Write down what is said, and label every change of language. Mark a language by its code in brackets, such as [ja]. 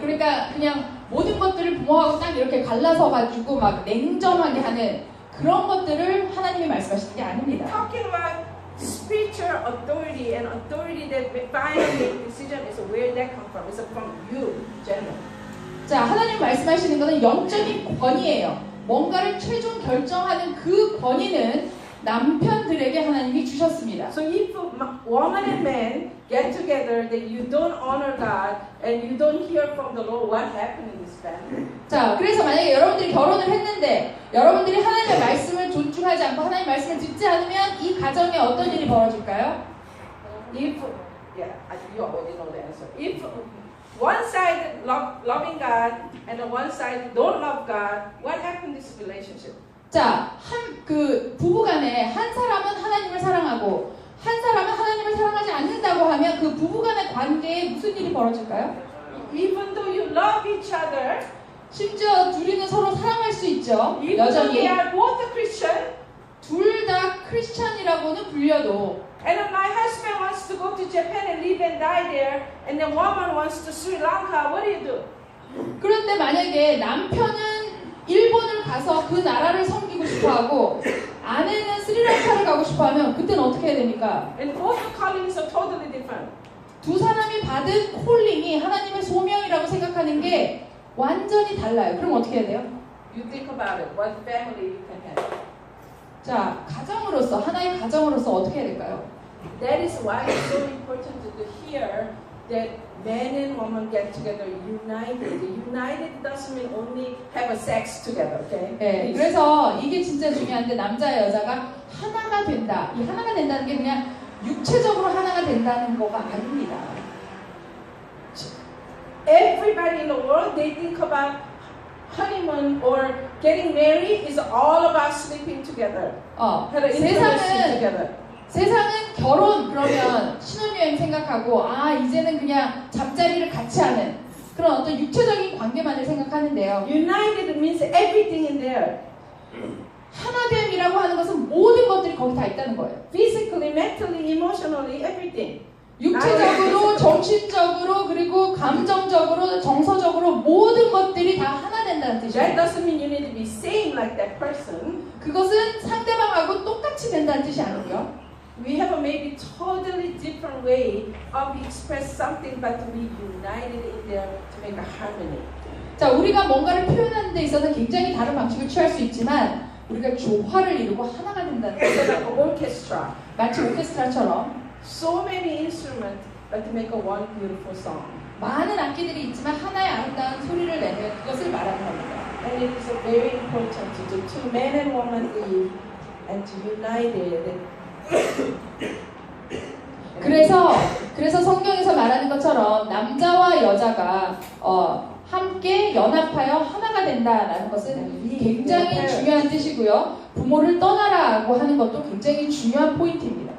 [ko] 그러니까 그냥 모든 것들을 부모하고 딱 이렇게 갈라서 가지고 막 냉정하게 하는 그런 것들을 하나님이 말씀하시는 게 아닙니다. [en] Talking about spiritual authority and authority that finally make decision is where that come from. It's from you, general. [ko] 자, 하나님 말씀하시는 것은 영적인 권위예요. 뭔가를 최종 결정하는 그 권위는 남편들에게 하나님이 주셨습니다. [en] So if woman and man get together, that you don't honor God and you don't hear from the Lord, what happened in this family? [ko] 자, 그래서 만약에 여러분들이 결혼을 했는데 여러분들이 하나님의 말씀을 존중하지 않고 하나님의 말씀을 듣지 않으면 이 가정에 어떤 일이 벌어질까요? [en] If you already know the answer. If one side loving God and the one side don't love God, what happened in this relationship? [ko] 자, 그 부부간에 한 사람은 하나님을 사랑하고 한 사람은 하나님을 사랑하지 않는다고 하면 그 부부간의 관계에 무슨 일이 벌어질까요? [en] Even though you love each other, [ko] 심지어 둘이는 서로 사랑할 수 있죠. [en] even though [ko] 여전히 [en] they are both a Christian, [ko] 둘 다 크리스찬이라고는 불려도 [en] and then my husband wants to go to Japan and live and die there, and the woman wants to Sri Lanka, what do you do? [ko] 그런데 만약에 남편은 일본을 가서 그 나라를 섬기고 싶어하고 아내는 스리랑카를 가고 싶어하면 그때는 어떻게 해야 됩니까? [en] And both the callings are totally different. [ko] 두 사람이 받은 콜링이 하나님의 소명이라고 생각하는 게 완전히 달라요. 그럼 어떻게 해야 돼요? [en] You think about it. What family you can have. [ko] 자, 가정으로서 하나의 가정으로서 어떻게 해야 될까요? [en] That is why it's so important to hear that man and woman get together united. United doesn't mean only have a sex together, okay? [ko] 네, 그래서 이게 진짜 중요한데 남자 여자가 하나가 된다. 이 하나가 된다는 게 그냥 육체적으로 하나가 된다는 거가 아닙니다. [en] Everybody in the world, they think about honeymoon or getting married is all about sleeping together. Have an intimacy together. [ko] 세상은 결혼 그러면 신혼여행 생각하고 아 이제는 그냥 잠자리를 같이 하는 그런 어떤 육체적인 관계만을 생각하는데요. [en] United means everything in there. [ko] 하나됨이라고 하는 것은 모든 것들이 거기 다 있다는 거예요. [en] Physically, mentally, emotionally, everything. [ko] 육체적으로, 정신적으로, 그리고 감정적으로, 정서적으로 모든 것들이 다 하나 된다는 [en] That [ko] 뜻이에요. [en] doesn't mean you need to be same like that person. [ko] 그것은 상대방하고 똑같이 된다는 뜻이 아니고요. [en] We have a maybe totally different way of express something, but to be united in there to make a harmony. [ko] 자, 우리가 뭔가를 표현하는 데 있어서 굉장히 다른 방식을 취할 수 있지만 우리가 조화를 이루고 하나가 된다는 [en] It's [ko] 뜻이에요. [en] like an orchestra. [ko] 마치 오케스트라처럼 [en] So many instruments, but to make a one beautiful song. [ko] 많은 악기들이 있지만 하나의 아름다운 소리를 내면 그것을 말하는 겁니다. [en] And it is very important to do two men and woman live and to unite it. [ko] 그래서 성경에서 말하는 것처럼 남자와 여자가 함께 연합하여 하나가 된다라는 것은 굉장히 중요한 뜻이고요. 부모를 떠나라고 하는 것도 굉장히 중요한 포인트입니다.